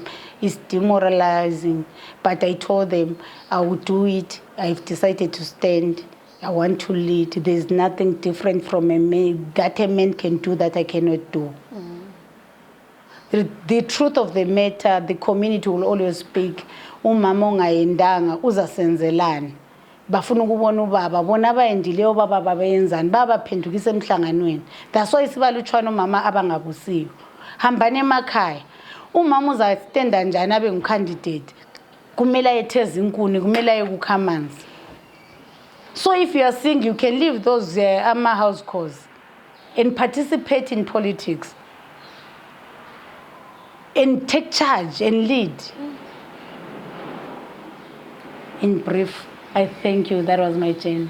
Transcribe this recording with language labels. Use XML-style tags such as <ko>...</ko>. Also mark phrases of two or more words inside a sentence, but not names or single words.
<en>It's demoralizing. But I told them I would do it. I've decided to stand. I want to lead. There's nothing different from a man that a man can do that I cannot do. The truth of the matter, the community will always speak.</en> <nd>Umama ongayendanga uzasenzelani. Bafuna ukubona ubaba bona abayendileyo baba babeyenzani babaphendukisa emhlanganweni.</nd> <en>That's why</en> <nd>sibalutshwana umama abangabusiyo. Hambani emakhaya. Umama uzastenda njani abe ngumcandidate. Kumele ayetheza inkuni, kumele ayekukha amanzi.</nd> <en>So if you are single, you can leave those house calls and participate in politics. And take charge and lead. In brief, I thank you. That was my journey.</en>